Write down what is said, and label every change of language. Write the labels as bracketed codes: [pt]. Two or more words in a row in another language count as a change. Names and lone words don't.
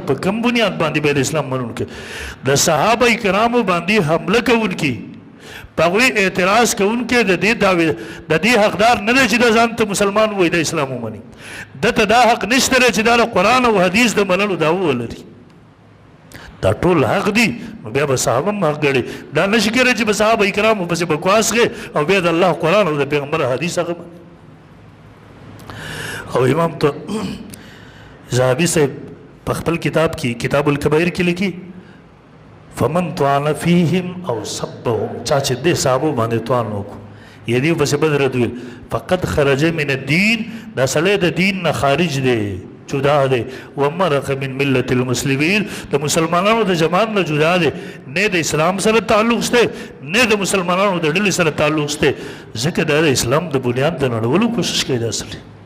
[ps] په کوم بنیاد باندې بیا د اسلام منونکی د صحابه کرامو باندې حمله کوونکي په هغوی اعتراض کوونکی د دې حقدار نه دی چې دا ځان ته مسلمان وایي د اسلام ومني ده ته دا حق نشته دی چې دا د قرآن او حدیث د منلو دا ولري دا ټول حق دي نو بیا به صحابه هم حق ګڼي دا نشي کېدی چې به صحابه کرامو پسې بکواس کوې او بیا د الله قرآن او د پیغمبر حدیث هغه او امام تو ذهبي صاحب په خپل کتاب کې کتاب الکبائر کې لیکي [ar] فمن طعن فيهم او سبهم [ps] چا چې دې صحابو باندې طعن وکړو یدی بس بدر دوی [ar] فقد خرج من الدين [ps] دا سړی د دین نه خارج دی جدا دی [ar] ومرق من ملت المسلمین [ps] د مسلمانانو د جماعت نه جدا دی نه د اسلام سره تعلق شته نه د مسلمانانو د ډلې سره تعلق شته ځکه د اسلام د بنیاد د نړولو کوشش کوي دا اصلي